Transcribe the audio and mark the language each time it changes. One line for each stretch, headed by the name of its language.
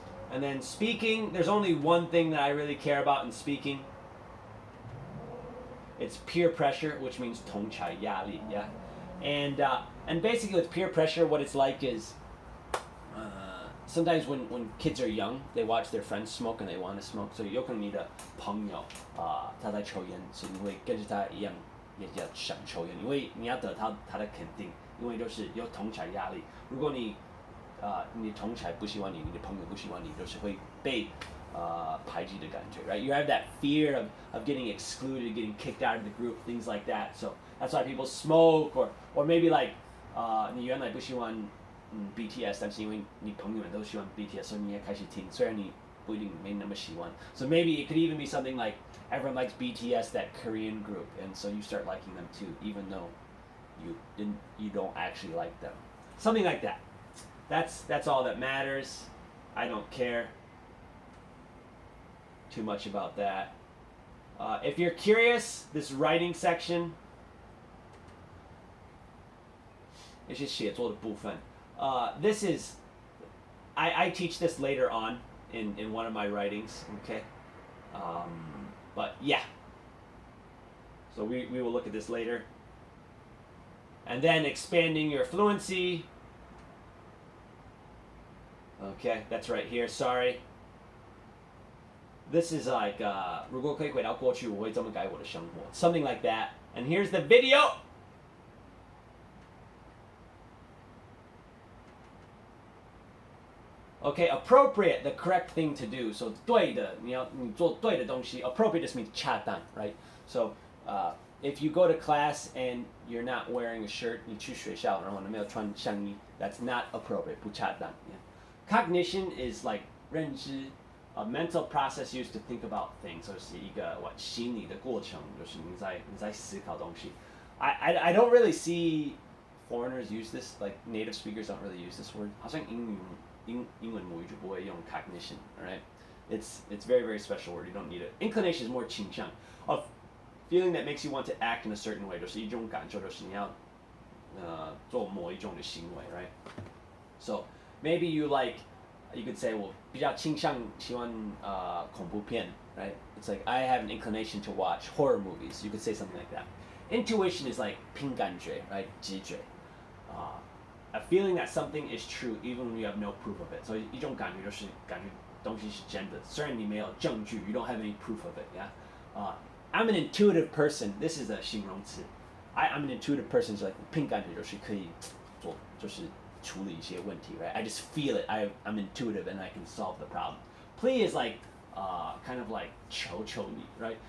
English: And then speaking, there's only one thing that I really care about in speaking. It's peer pressure, which means
Chinese: 同侪压力,
English: yeah. And basically with peer pressure, what it's like is sometimes when kids are young, they watch their friends smoke and they want to smoke.
Chinese: So 有可能你的朋友他在抽烟，所以你会跟着他一样也想抽烟，因为你要得到他的肯定，因为就是有同侪压力。如果你你同侪不喜欢你，你的朋友不喜欢你，就是会被排挤的感觉, right?
English: You have that fear of getting excluded, getting kicked out of the group, things like that. So that's why people smoke, or maybe like
Chinese: 你原来不喜欢BTS, 但是因为你朋友们都喜欢 BTS, 所以你也开始听，虽然你不一定没那么喜欢.
English: So maybe it could even be something like everyone likes BTS, that Korean group, and so you start liking them too, even though you don't actually like them. Something like that. That's all that matters. I don't care too much about that. If you're curious, this writing section,
Chinese: 一些写作的部分.
English: This is, I teach this later on in one of my writings, okay? But yeah. So we will look at this later. And then expanding your fluency. Okay, that's right here, sorry. This is like,
Chinese: 如果可以回到过去，我会这么改我的生活.
English: Something like that. And here's the video. Okay, appropriate, the correct thing to do.
Chinese: So 对的，你做对的东西.
English: Appropriate just means
Chinese: 恰当,
English: right? So if you go to class and you're not wearing a shirt,
Chinese: 你去学校然后你没有穿上衣,
English: that's not appropriate,
Chinese: 不恰当.
English: Yeah. Cognition is like
Chinese: 认知,
English: a mental process used to think about things.
Chinese: So 是一个心理的过程，就是你在思考东西.
English: I don't really see foreigners use this, like native speakers don't really use this word.
Chinese: 好像英文母语就不会用 cognition, right?
English: It's very, very special word. You don't need it. Inclination is more
Chinese: 倾向,
English: a feeling that makes you want to act in a certain way.
Chinese: 就是一种感受，就是你要做某一种的行为, right?
English: So maybe you could say,
Chinese: 我比较倾向喜欢恐怖片, right?
English: It's like I have an inclination to watch horror movies. You could say something like that. Intuition is like
Chinese: 凭感觉,
English: right?
Chinese: 直觉.
English: A feeling that something is true even when you have no proof of it.
Chinese: So 一种感觉就是感觉东西是真的，虽然你没有证据,
English: you don't have any proof of it, yeah? I'm an intuitive person. This is a
Chinese: 形容词.
English: I'm an intuitive person.
Chinese: So like 凭感觉就是可以做，就是处理一些问题, right?
English: I just feel it. I'm intuitive and I can solve the problem. Plea is like kind of like
Chinese: 求你,
English: right?